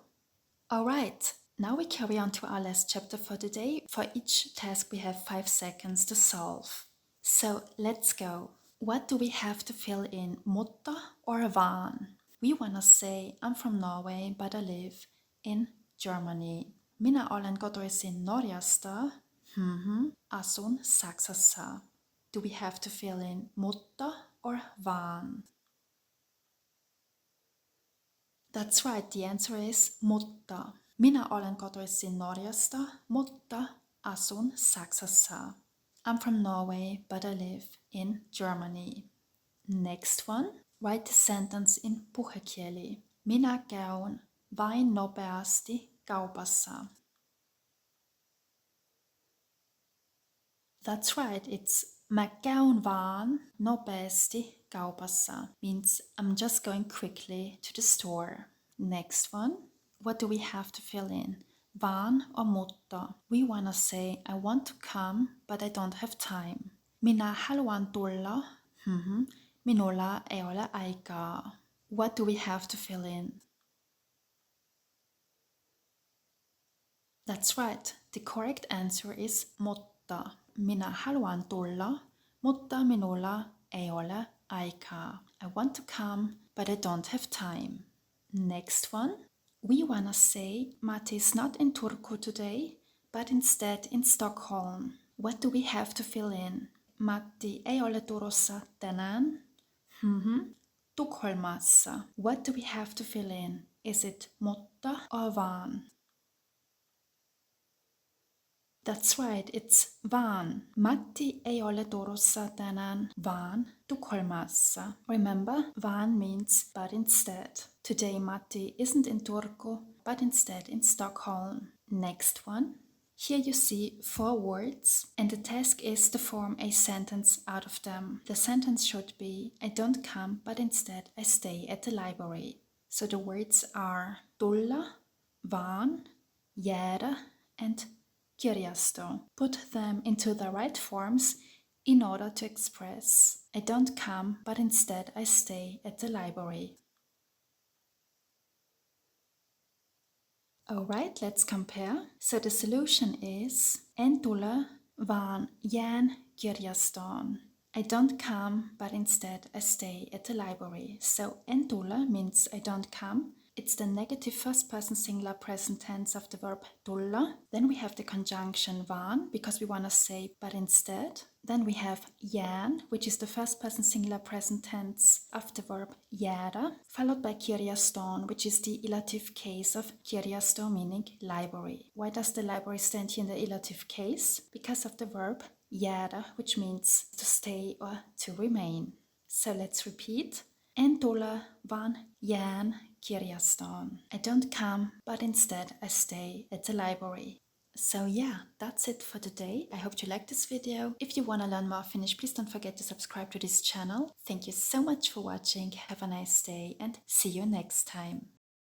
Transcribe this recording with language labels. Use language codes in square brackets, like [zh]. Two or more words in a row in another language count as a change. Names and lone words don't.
[en] Alright, now we carry on to our last chapter for today. For each task we have 5 seconds to solve. So let's go. What do we have to fill in, mutta or VAAN? We wanna say, I'm from Norway, but I live in Germany. [fi] Minä olen kotoisin Norjasta, asun Saksassa. [en] Do we have to fill in mutta or VAAN? That's right, the answer is mutta. [fi] Minä olen kotoisin Norjasta, mutta asun Saksassa. [en] I'm from Norway, but I live in Germany. Next one. Write the sentence in puhekieli. [fi] Minä käyn vain nopeasti kaupassa. [en] That's right, it's [fi] mä käyn vaan nopeasti kaupassa. [en] Means I'm just going quickly to the store. Next one. What do we have to fill in? VAAN or mutta? We wanna say I want to come, but I don't have time. [fi] Minä haluan tulla. Minulla ei ole aikaa. [en] What do we have to fill in? That's right. The correct answer is mutta. [fi] Minä haluan tulla, mutta minulla ei ole aikaa. [en] I want to come, but I don't have time. Next one. We wanna say Matti is not in Turku today, but instead in Stockholm. What do we have to fill in? [fi] Matti ei ole Turussa tänään. Tukholmassa. [en] What do we have to fill in? Is it mutta or VAAN? That's right, it's VAAN. [fi] Matti ei ole Turussa tänään, vaan Tukholmassa. [en] Remember, VAAN means but instead. Today Matti isn't in Turku, but instead in Stockholm. Next one. Here you see 4 words, and the task is to form a sentence out of them. The sentence should be, I don't come, but instead I stay at the library. So the words are tulla, VAAN, jäädä, and kirjasto. Put them into the right forms in order to express, I don't come, but instead I stay at the library. Alright, let's compare. So the solution is [fi] en tule, vaan jään kirjastoon. [en] I don't come, but instead I stay at the library. So [fi] en tule [en] means I don't come. It's the negative first person singular present tense of the verb tulla. Then we have the conjunction VAAN because we want to say but instead. Then we have jään, which is the first person singular present tense of the verb jäädä, followed by kirjaston, which is the elative case of kirjasto, meaning library. Why does the library stand here in the elative case? Because of the verb jäädä, which means to stay or to remain. So let's repeat. [fi] En tule, vaan jään kirjastoon. [en] I don't come, but instead I stay at the library. So yeah, that's it for today. I hope you liked this video. If you want to learn more Finnish, please don't forget to subscribe to this channel. Thank you so much for watching. Have a nice day and see you next time.